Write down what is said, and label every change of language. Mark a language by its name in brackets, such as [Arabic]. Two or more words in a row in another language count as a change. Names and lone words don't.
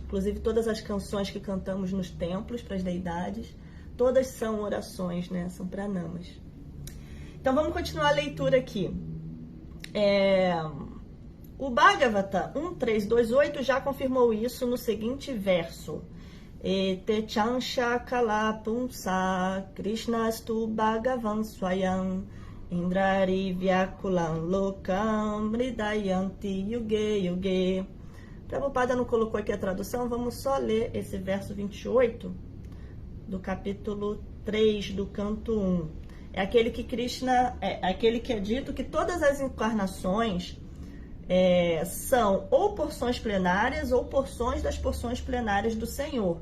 [Portuguese] Inclusive todas as canções que cantamos nos templos para as deidades, todas são orações, né? São pranamas. Então vamos continuar a leitura aqui. O Bhagavata 1.3.2.8 já confirmou isso no seguinte verso. [Sanskrit] एते चांश कला पुंसः कृष्णस्तु भगवान् स्वयम् इन्द्रारि व्याकुलं लोकं मृडयन्ति युगे युगे [Portuguese] Prabhupada não colocou aqui a tradução, vamos só ler esse verso 28 do capítulo 3 do canto 1. É aquele que Krishna, aquele que é dito que todas as encarnações são ou porções plenárias ou porções das porções plenárias do Senhor.